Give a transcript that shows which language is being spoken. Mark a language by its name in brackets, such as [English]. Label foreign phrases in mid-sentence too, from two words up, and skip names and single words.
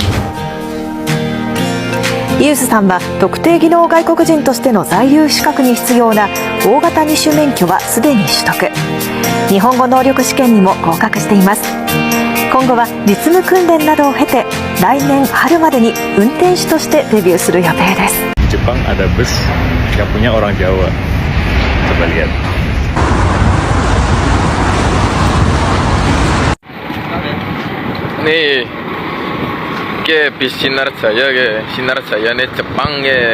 [Japanese] イユスさんは特定技能外国人としての在留資格に必要な大型二種免許はすでに取得。日本語能力試験にも合格しています。今後は実務訓練などを経て来年春までに運転手としてデビューする予定です。 [Indonesian] Jepang ada bus yang punya orang Jawa. Coba lihat. Nih, ke bis Sinar Jaya nih Jepang ke.